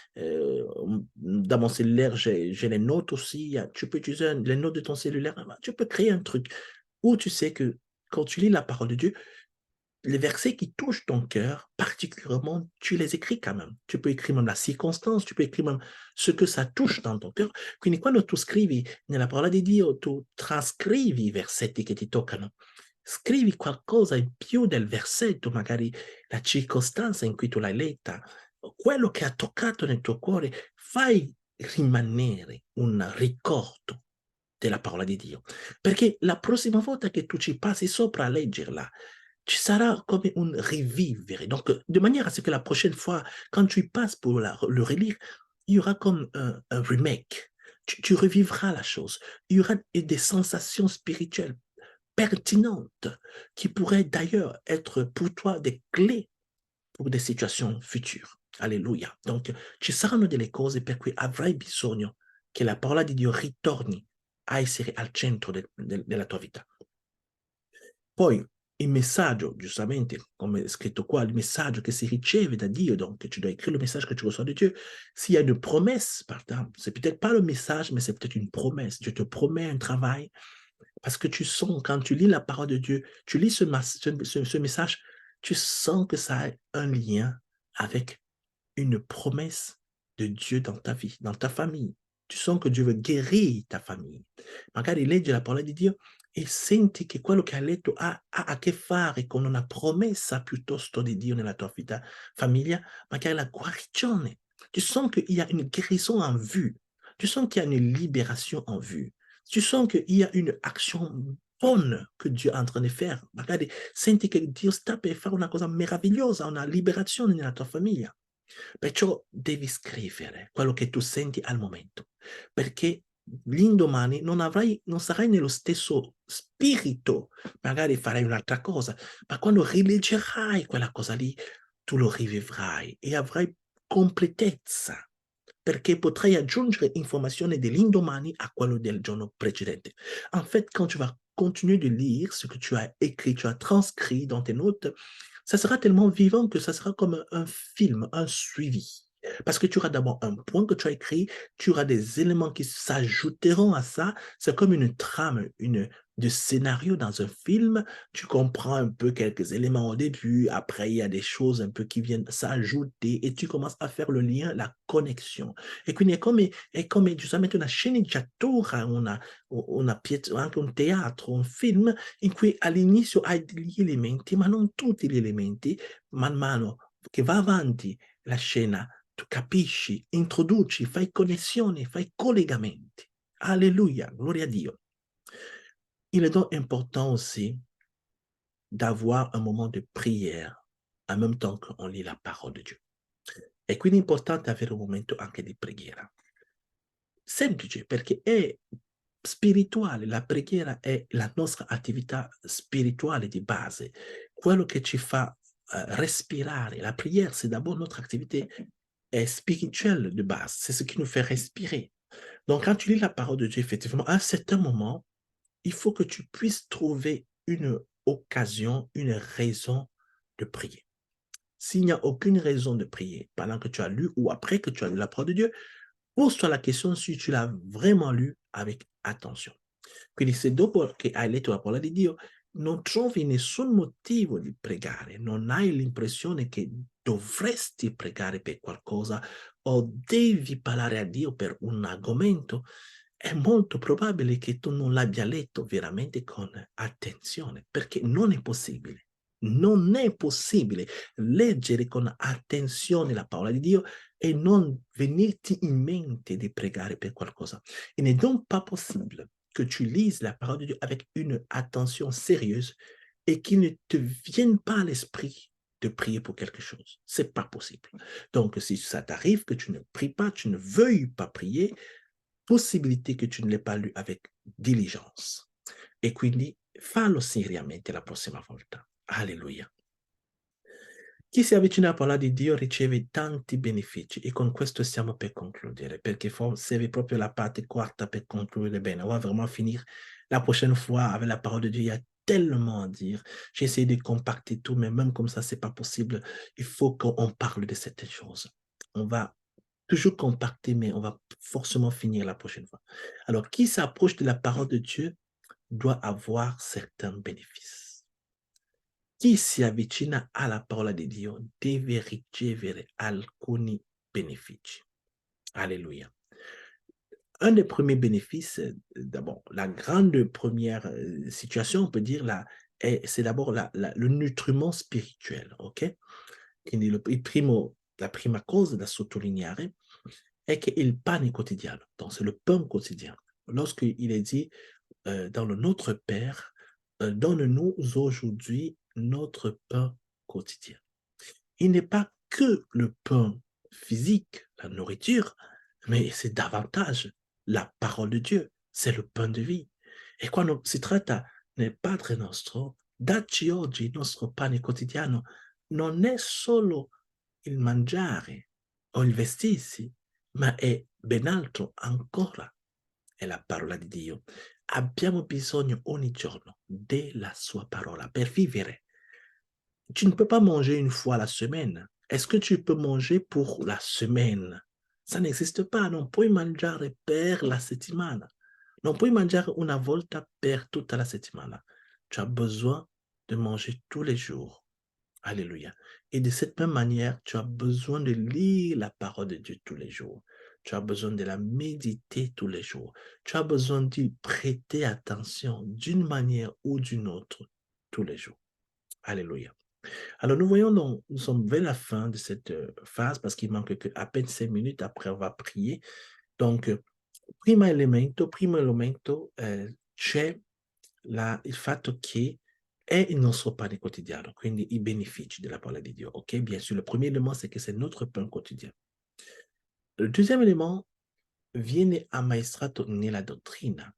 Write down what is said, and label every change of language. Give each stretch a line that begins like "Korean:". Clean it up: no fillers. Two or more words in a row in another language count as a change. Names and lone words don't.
French: Dans mon cellulaire, j'ai les notes aussi. Tu peux utiliser les notes de ton cellulaire. Tu peux créer un truc où tu sais que quand tu lis la parole de Dieu, les versets qui touchent ton cœur, particulièrement, tu les écris quand même. Tu peux écrire même la circonstance, tu peux écrire même ce que ça touche dans ton cœur.
Italian: Quindi quando tu scrivi nella parola di Dio, tu trascrivi i versetti che ti toccano. Scrivi qualcosa in più del versetto, magari la circostanza in cui tu l'hai letta, quello che ha toccato nel tuo cuore, fai rimanere un ricordo della parola di Dio, perché la prossima volta che tu ci passi sopra a leggerla, ci sarà come un revivere.
French: Donc, de manière à ce que la prochaine fois, quand tu y passes pour le relire, il y aura comme un remake. Tu revivras la chose. Il y aura des sensations spirituelles pertinentes qui pourraient d'ailleurs être pour toi des clés pour des
Italian: situazioni future.
French: Alleluia.
Italian: Donc, ci saranno delle cose per cui avrai bisogno che la parola di Dio ritorni a essere al centro della tua vita. Poi il messaggio, giustamente, come è scritto qua, il messaggio che si riceve da Dio,
French: donc tu dois écrire le message que tu reçois de Dieu. S'il y a une promesse, par exemple, c'est peut-être pas le message, mais c'est peut-être une promesse. Dieu te promet un travail parce que tu sens, quand tu lis la parole de Dieu, tu lis ce message, tu sens que ça a un lien avec une promesse de Dieu dans ta vie, dans ta famille. Tu sens
Italian: che Dio vuole
French: guérir ta famiglia.
Italian: Magari leggi la parola di Dio e senti che quello che hai letto ha a che fare con una promessa piuttosto di Dio nella tua vita, famiglia, magari la guarigione.
French: Tu sens qu'il y a une guérison en vue. Tu sens qu'il y a une libération en vue. Tu sens qu'il y a une action bonne
Italian: che Dio è in train di fare. Magari senti che Dio sta per fare una cosa meravigliosa, una liberazione nella tua famiglia. Perciò devi scrivere quello che tu senti al momento, perché l'indomani non sarai nello stesso spirito, magari farai un'altra cosa, ma quando rileggerai quella cosa lì, tu lo rivivrai e avrai completezza, perché potrai aggiungere informazioni dell'indomani a quello del giorno precedente.
French: En fait, quand tu vas continuer de lire ce que tu as écrit, tu as transcrit dans tes notes, ça sera tellement vivant que ça sera comme un film, un suivi. Parce que tu auras d'abord un point que tu as écrit, tu auras des éléments qui s'ajouteront à ça. C'est comme une trame, de scénario dans un film. Tu comprends un peu quelques éléments au début, après il y a des choses un peu qui viennent s'ajouter et tu commences à faire le lien, la connexion.
Italian: E quindi è come giustamente una sceneggiatura, anche un teatro, un film in cui all'inizio hai degli elementi, ma non tutti gli elementi, man mano che va avanti la scena, tu capisci, introduci, fai connessioni, fai collegamenti. Alléluia, gloria a Dio.
French: Il est donc important aussi d'avoir un moment de prière en même temps qu'on lit la parole de Dio.
Italian: E quindi è importante avere un momento anche di preghiera. Semplice, perché è spirituale, la preghiera è la nostra attività spirituale di base, quello che ci fa respirare.
French: La prière, c'est d'abord notre activité spirituelle de base, c'est ce qui nous fait respirer. Donc, quand tu lis la parole de Dieu, effectivement, à un certain moment, il faut que tu puisses trouver une occasion, une raison de prier. S'il n'y a aucune raison de prier pendant que tu as lu ou après que tu as lu la parole de Dieu, pose-toi la question si tu l'as vraiment lu avec attention.
Italian: Quindi se dopo che hai letto la parola di Dio non trovi nessun motivo di pregare, non hai l'impressione che dovresti pregare per qualcosa o devi parlare a Dio per un argomento, è molto probabile che tu non l'abbia letto veramente con attenzione, perché non è possibile. Non è possibile leggere con attenzione la parola di Dio et non venirti in mente de pregare per qualcosa.
French: Il n'est donc pas possible que tu lises la parole de Dieu avec une attention sérieuse et qu'il ne te vienne pas à l'esprit de prier pour quelque chose. C'est pas possible. Donc, si ça t'arrive que tu ne pries pas, tu ne veuilles pas prier, possibilité que tu ne l'aies pas lu avec diligence.
Italian: E quindi fallo seriamente la prossima volta. Alleluia. Chi si avvicina alla parola di Dio riceve tanti benefici e con questo stiamo per concludere, perché serve proprio la parte quarta per concludere bene.
French: On va vraiment finir la prochaine fois avec la parole de Dieu. Il y a tellement à dire. J'ai essayé de compacter tout, mais même comme ça, c'est pas possible. Il faut qu'on parle de certaines choses. On va toujours compacter, mais on va forcément finir la prochaine fois. Alors, qui s'approche de la parole de Dieu doit avoir certains bénéfices.
Italian: Chi si avvicina alla parola di Dio deve ricevere alcuni benefici.
French: Alléluia. Un des premiers bénéfices, d'abord, la grande première situation, on peut dire, c'est d'abord le nutriment spirituel, ok?
Italian: Quindi la prima cosa da sottolineare è che il pane quotidiano,
French: donc c'est le pain quotidien. Lorsqu'il est dit dans le Notre Père, donne-nous aujourd'hui notre pain quotidien. Il n'est pas que le pain physique, la nourriture, mais c'est davantage la parole de Dieu, c'est le pain de vie.
Italian: E quando si tratta del Padre nostro, dacci oggi il nostro pane quotidiano, non è solo il mangiare o il vestirsi, ma è ben altro ancora. È la parola di Dio. Abbiamo bisogno ogni giorno della sua parola per vivere.
French: Tu ne peux pas manger une fois la semaine. Est-ce que tu peux manger pour la semaine? Ça n'existe pas.
Italian: Non puoi mangiare per la settimana. Non puoi mangiare una volta per tutta la settimana.
French: Tu as besoin de manger tous les jours. Alléluia. Et de cette même manière, tu as besoin de lire la parole de Dieu tous les jours. Tu as besoin de la méditer tous les jours. Tu as besoin d'y prêter attention d'une manière ou d'une autre tous les jours. Alléluia. Alors, nous voyons donc, nous sommes vers la fin de cette phase parce qu'il manque à peine 5 minutes. Après, on va prier. Donc,
Italian: primo elemento c'è il fatto che è il nostro pane quotidiano, quindi i benefici della parola di Dio.
French: Ok, bien sûr, le premier élément, c'est que c'est notre pain quotidien. Le deuxième élément
Italian: viene ammaestrato nella dottrina.